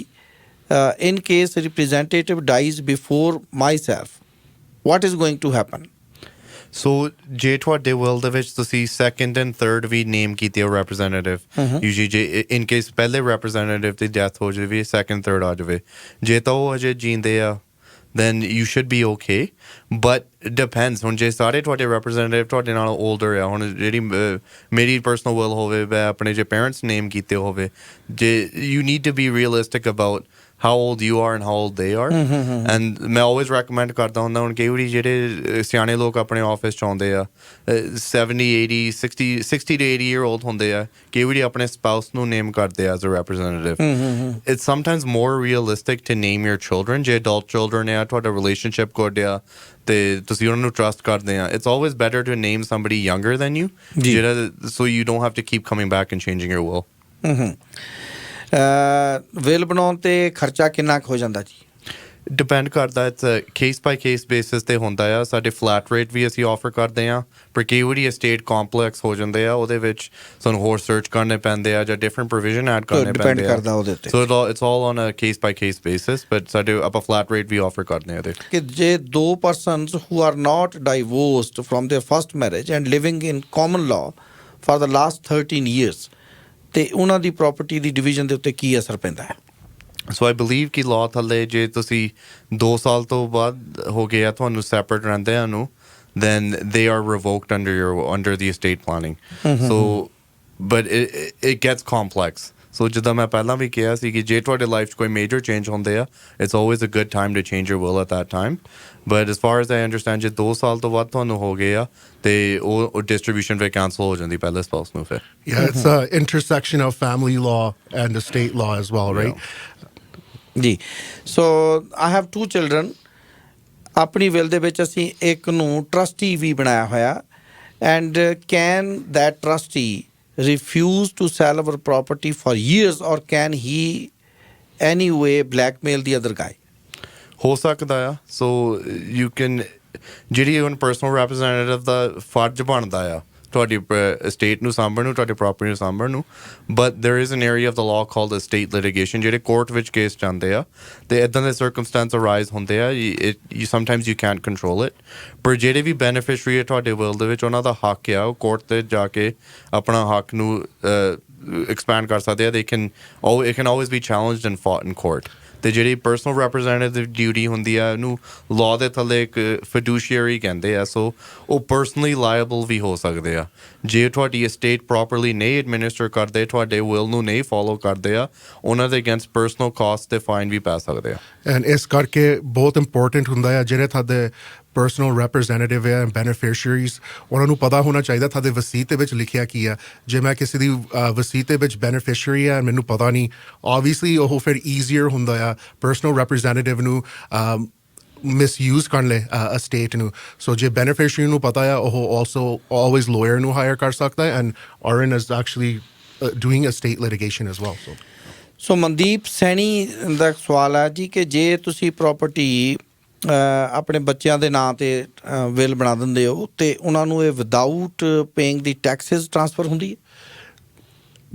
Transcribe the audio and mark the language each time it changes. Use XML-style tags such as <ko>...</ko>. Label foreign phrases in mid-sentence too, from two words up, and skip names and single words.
<en>In case representative dies before myself, what is going to happen?</en> <pa>ਸੋ ਜੇ ਤੁਹਾਡੇ ਵਿਲ ਦੇ ਵਿੱਚ ਤੁਸੀਂ</pa> <en>second and third</en> <pa>ਵੀ ਨੇਮ ਕੀਤੇ ਹੋ ਰੈਪਰੈਜ਼ੈਂਟੇਟਿਵ, ਯੂਜੂਅਲੀ ਜੇ</pa> <en>in case</en> <pa>ਪਹਿਲੇ ਰੈਪਰੈਜ਼ੈਂਟੇਟਿਵ ਦੀ ਡੈਥ ਹੋ ਜਾਵੇ,</pa> <en>second third</en> <pa>ਆ ਜਾਵੇ, ਜੇ ਤਾਂ ਉਹ ਅਜੇ ਜੀਂਦੇ ਆ</pa> <en>then you should be okay, but it depends।</en> <pa>ਹੁਣ ਜੇ ਸਾਰੇ ਤੁਹਾਡੇ representative ਤੁਹਾਡੇ ਨਾਲ older ਆ, ਹੁਣ ਜਿਹੜੀ ਮੇਰੀ</pa> <en>personal will</en> <pa>ਹੋਵੇ, ਮੈਂ ਆਪਣੇ ਜੇ</pa> <en>parents name</en> <pa>ਕੀਤੇ ਹੋਵੇ, ਜੇ</pa> <en>you need to be realistic about how old you are and how old they are।</en> <pa>and ਮੈਂ</pa> <en>always recommend</en> <pa>ਕਰਦਾ ਹੁੰਦਾ, ਹੁਣ ਕਈ ਵਾਰੀ ਜਿਹੜੇ ਸਿਆਣੇ ਲੋਕ ਆਪਣੇ ਆਫਿਸ 'ਚ ਆਉਂਦੇ ਆ 70, 80,</pa> <en>60 to 80 year old</en> <pa>ਹੁੰਦੇ ਆ, ਕਈ ਵਾਰੀ ਆਪਣੇ ਸਪਾਊਸ ਨੂੰ ਨੇਮ ਕਰਦੇ ਆ</pa> <en>as a representative। it's sometimes more realistic to name your children।</en> <pa>ਜੇ</pa> <en>adult children</en> <pa>ਆ, ਤੁਹਾਡਾ</pa> <en>relationship good</en> <pa>ਆ ਤੇ ਤੁਸੀਂ ਉਹਨਾਂ ਨੂੰ trust ਕਰਦੇ ਆ,</pa> <en>it's always better to name somebody younger than you, ਜਿਹੜਾ so you don't have to keep coming back and changing your will।</en> <pa>ਵਿਲ ਬਣਾਉਣ 'ਤੇ ਖਰਚਾ ਕਿੰਨਾ ਕੁ ਹੋ ਜਾਂਦਾ ਜੀ? ਡਿਪੈਂਡ ਕਰਦਾ</pa> <en>it's case by case basis</en> <pa>ਤੇ ਹੁੰਦਾ ਆ ਸਾਡੇ</pa> <en>flat rate</en> <pa>ਵੀ ਅਸੀਂ ਆਫਰ ਕਰਦੇ ਆ ਪਰ ਕਈ ਵਾਰੀ</pa> <en>estate complex</en> <pa>ਹੋ ਜਾਂਦੇ ਆ ਉਹਦੇ ਵਿੱਚ ਸਾਨੂੰ ਹੋਰ ਸਰਚ ਕਰਨੇ ਪੈਂਦੇ ਆ ਜਾਂ</pa> <en>different provision add</en> <pa>ਕਰਨੇ ਡਿਪੈਂਡ ਪੈਂਦੇ ਆ ਕਰਦਾ ਉਹਦੇ ਉੱਤੇ</pa> <en>So it's all on a case by case basis but</en> <pa>ਸਾਡੇ ਆਪਾਂ ਫਲੈਟ ਰੇਟ ਵੀ ਆਫਰ ਕਰਦੇ ਆ ਇਹਦੇ ਕਿ ਜੇ ਦੋ</pa> <en>persons who are not divorced from their first marriage and living in common law for the last 13 years</en> <pa>ਤੇ ਉਹਨਾਂ ਦੀ ਪ੍ਰਾਪਰਟੀ ਦੀ ਡਿਵੀਜ਼ਨ ਦੇ ਉੱਤੇ ਕੀ ਅਸਰ ਪੈਂਦਾ ਹੈ</pa> <en>So I believe</en> <pa>ਕਿ ਲਾਅ ਥੱਲੇ ਜੇ ਤੁਸੀਂ 2 ਸਾਲ ਤੋਂ ਬਾਅਦ ਹੋ ਗਿਆ ਤੁਹਾਨੂੰ ਸੈਪਰੇਟ ਰਹਿੰਦੇ ਆ ਨੂੰ</pa> <en>then they are revoked under the estate planning. So but it gets complex.</en> <pa>So ਜਿੱਦਾਂ ਮੈਂ ਪਹਿਲਾਂ ਵੀ ਕਿਹਾ ਸੀ ਕਿ ਜੇ ਤੁਹਾਡੇ ਲਾਈਫ 'ਚ ਕੋਈ</pa> <en>major change</en> <pa>ਹੁੰਦੇ ਆ</pa> <en>it's always a good time to change your will at that time. But as far as I understand</en> <pa>ਜੇ 2 ਸਾਲ ਤੋਂ ਬਾਅਦ ਤੁਹਾਨੂੰ ਹੋ ਗਏ ਆ ਤੇ ਉਹ ਡਿਸਟ੍ਰੀਬਿਊਸ਼ਨ ਫਿਰ ਕੈਂਸਲ ਹੋ ਜਾਂਦੀ ਪਹਿਲੇ ਸਪਾਊਸ ਨੂੰ ਫਿਰ</pa> <en>Yeah, it's an intersection of family law and estate law as well, right? ਜੀ So I have 2 children</en> <pa>ਆਪਣੀ ਵਿਲ ਦੇ ਵਿੱਚ ਅਸੀਂ ਇੱਕ ਨੂੰ ਟਰਸਟੀ ਵੀ ਬਣਾਇਆ ਹੋਇਆ</pa> <en>and can that trustee refuse to sell our property for years or can he anyway blackmail the other guy</en> <pa>ਹੋ ਸਕਦਾ ਆ</pa> <en>so you can</en> <pa>ਜਿਹੜੀ ਹੁਣ</pa> <en>personal representative</en> <pa>ਦਾ ਫਰਜ਼ ਬਣਦਾ ਆ ਤੁਹਾਡੀ estate ਨੂੰ ਸਾਂਭਣ ਨੂੰ ਤੁਹਾਡੀ ਪ੍ਰਾਪਰਟੀ ਨੂੰ ਸਾਂਭਣ ਨੂੰ ਬਟ</pa> <en>there is an area of the law called estate litigation</en> <pa>ਜਿਹੜੇ ਕੋਰਟ ਵਿੱਚ ਕੇਸ ਜਾਂਦੇ ਆ ਤੇ ਇਦਾਂ ਦੇ</pa> <en>circumstances arise</en> <pa>ਹੁੰਦੇ ਆ</pa> <en>you sometimes you can't control it</en> <pa>ਪਰ ਜਿਹੜੇ ਵੀ ਬੈਨੀਫਿਸ਼ਰੀ ਆ ਤੁਹਾਡੇ ਵਿਲ ਦੇ ਵਿੱਚ ਉਹਨਾਂ ਦਾ ਹੱਕ ਆ ਉਹ ਕੋਰਟ ਤੇ ਜਾ ਕੇ ਆਪਣਾ ਹੱਕ ਨੂੰ ਐਕਸਪੈਂਡ ਕਰ ਸਕਦੇ ਆ</pa> <en>it can always be challenged and fought in court</en> <pa>ਤੇ ਜਿਹੜੀ</pa> <en>personal representative duty</en> <pa>ਹੁੰਦੀ ਆ ਉਹਨੂੰ ਲਾਅ ਦੇ ਥੱਲੇ ਇੱਕ ਫਿਡੂਸ਼ੀਅਰੀ ਕਹਿੰਦੇ ਆ ਸੋ ਉਹ</pa> <en>personally liable</en> <pa>ਵੀ ਹੋ ਸਕਦੇ ਆ ਜੇ ਤੁਹਾਡੀ</pa> <en>estate properly</en> <pa>ਨਹੀਂ ਐਡਮਿਨਿਸਟਰ ਕਰਦੇ ਤੁਹਾਡੇ ਵਿਲ ਨੂੰ ਨਹੀਂ ਫੋਲੋ ਕਰਦੇ ਆ ਉਹਨਾਂ ਦੇ ਅਗੇਂਸਟ</pa> <en>personal cost</en> <pa>ਤੇ ਫਾਈਨ ਵੀ ਪੈ ਸਕਦੇ ਆ ਐਂਡ ਇਸ ਕਰਕੇ ਬਹੁਤ ਇੰਪੋਰਟੈਂਟ ਹੁੰਦਾ ਆ ਜਿਹੜੇ ਤੁਹਾਡੇ</pa> <en>personal representative</en> <pa>ਹੈ ਬੈਨੀਫੀਸ਼ੀਅਰੀਜ਼ ਉਹਨਾਂ ਨੂੰ ਪਤਾ ਹੋਣਾ ਚਾਹੀਦਾ ਤੁਹਾਡੇ ਵਸੀਅਤ ਦੇ ਵਿੱਚ ਲਿਖਿਆ ਕੀ ਆ ਜੇ ਮੈਂ ਕਿਸੇ ਦੀ ਵਸੀਅਤ ਦੇ ਵਿੱਚ ਬੈਨੀਫੀਸ਼ੀਅਰੀ ਆ ਮੈਨੂੰ ਪਤਾ ਨਹੀਂ ਆਬਵੀਅਸਲੀ ਉਹ ਫਿਰ ਈਜ਼ੀਅਰ ਹੁੰਦਾ ਆ</pa> <en>personal representative</en> <pa>ਨੂੰ ਮਿਸਯੂਜ਼ ਕਰਨ ਲਈ estate ਨੂੰ ਸੋ ਜੇ ਬੈਨੀਫੀਸ਼ੀਅਰੀ ਨੂੰ ਪਤਾ ਆ ਉਹ</pa> <en>also always lawyer</en> <pa>ਨੂੰ ਹਾਇਰ ਕਰ ਸਕਦਾ ਹੈ</pa> <en>And Oren is actually doing estate litigation as well</en> <pa>ਸੋ ਮਨਦੀਪ ਸੈਣੀ ਦਾ ਸਵਾਲ ਹੈ ਜੀ ਕਿ ਜੇ ਤੁਸੀਂ ਪ੍ਰਾਪਰਟੀ ਆਪਣੇ ਬੱਚਿਆਂ ਦੇ ਨਾਂ ਤੇ ਵਿਲ ਬਣਾ ਦਿੰਦੇ ਹੋ ਤੇ ਉਹਨਾਂ ਨੂੰ ਇਹ</pa> <en>without paying the taxes transfer</en> <pa>ਹੁੰਦੀ ਹੈ</pa>